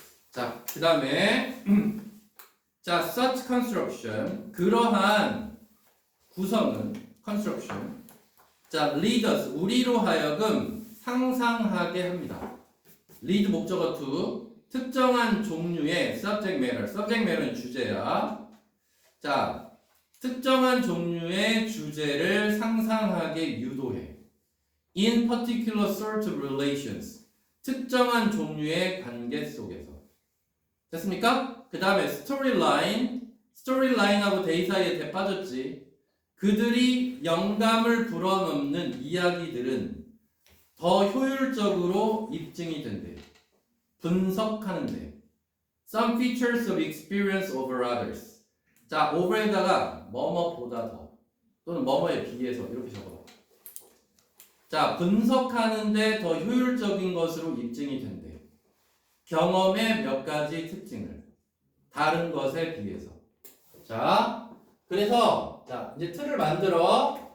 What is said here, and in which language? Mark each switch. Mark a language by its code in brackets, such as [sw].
[ko] 자, 그 다음에 자, [en] such construction [ko] 그러한 구성은 construction 자, [en] lead us [ko] 우리로 하여금 상상하게 합니다. lead 목적어 to 특정한 종류의 subject matter는 주제야. 자, 특정한 종류의 주제를 상상하게 유도해. [en] In particular sort of relations. [ko] 특정한 종류의 관계 속에서. 됐습니까? 그 다음에 스토리라인하고 데이 사이에 대 빠졌지. 그들이 영감을 불어넣는 이야기들은 더 효율적으로 입증이 된대. 분석하는데. [en] Some features of experience over others. [ko] 자, over에다가 뭐뭐보다 더 또는 뭐뭐에 비해서 이렇게 적어봐. 자, 분석하는데 더 효율적인 것으로 입증이 된대. 경험의 몇 가지 특징을 다른 것에 비해서. 자, 그래서 자 이제 틀을 만들어.